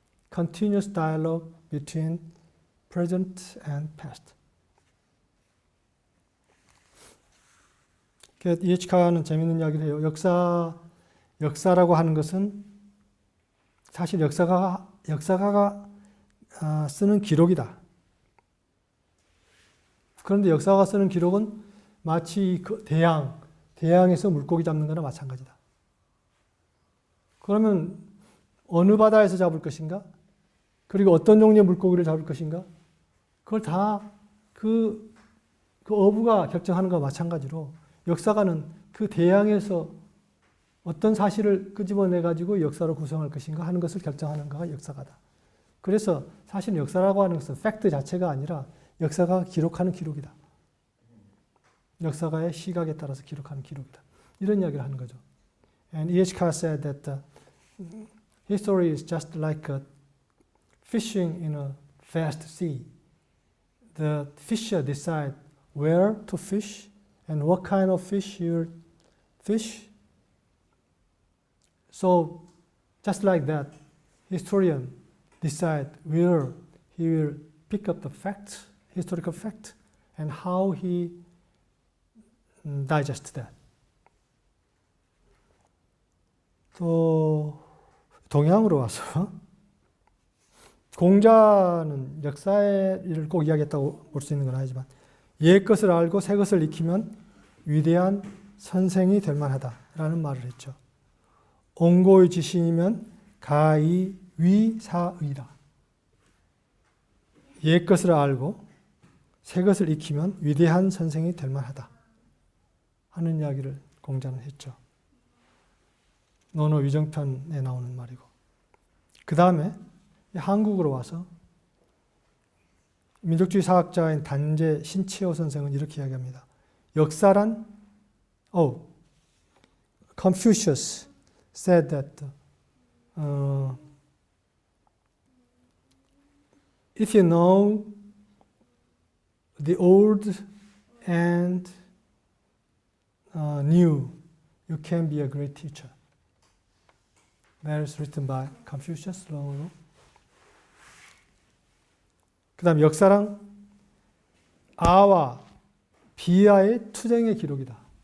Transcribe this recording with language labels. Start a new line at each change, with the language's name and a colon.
English: Continuous dialogue between present and past. E.H.
Korean: 카는 재미있는 이야기를 해요. 역사라고 하는 것은 사실 역사가가 쓰는 기록이다. 그런데 역사가 쓰는 기록은 마치 대양에서 물고기 잡는 거나 마찬가지다. 그러면 어느 바다에서 잡을 것인가? 그리고 어떤 종류의 물고기를 잡을 것인가? 그걸 다 그 어부가 결정하는 것과 마찬가지로 역사가는 그 대양에서 어떤 사실을 끄집어내가지고 역사로 구성할 것인가 하는 것을 결정하는 것가 역사가다. 그래서 사실 역사라고 하는 것은 팩트 자체가 아니라 역사가 기록하는 기록이다. 역사가의 시각에 따라서 기록하는 기록이다. 이런 이야기를 하는 거죠.
English: And E.H. Carr said that history is just like fishing in a vast sea. The fisher decides where to fish and what kind of fish he will fish. So, just like that, historian decide where he will pick up the facts, historical fact, and how he digest that.
Korean: 또 동양으로 와서 공자는 역사의 일을 꼭 이야기했다고 볼 수 있는 건 아니지만 옛 것을 알고 새 것을 익히면 위대한 선생이 될 만하다라는 말을 했죠. 옹고의 지신이면 가히 위사의라. 옛 것을 알고 새 것을 익히면 위대한 선생이 될 만하다 하는 이야기를 공자는 했죠. 논어 위정편에 나오는 말이고, 그 다음에 한국으로 와서 민족주의 사학자인 단재 신채호 선생은 이렇게 이야기합니다. 역사란,
English: Confucius said that if you know the old and new, you can be a great teacher. That is written by Confucius.
Korean: 그 다음 역사랑 아와 비아의 투쟁의 기록이다.